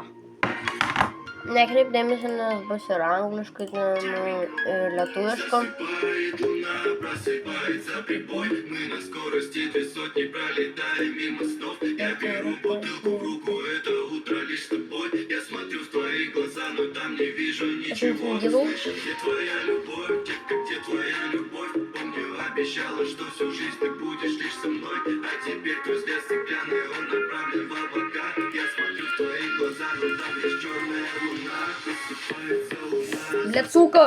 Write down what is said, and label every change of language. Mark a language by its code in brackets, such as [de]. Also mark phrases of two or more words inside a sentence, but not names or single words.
[lt] Nekreip dėmesio, nes bus ir angliškai, ir lietuviško. Aš jums negirau. [ru] Обещала, что всю жизнь ты будешь лишь со мной, а теперь твой взгляд стеклянный, он направлен в облака. Я смотрю в твои глаза, но там есть черная луна, просыпается луна. Блядь, сука!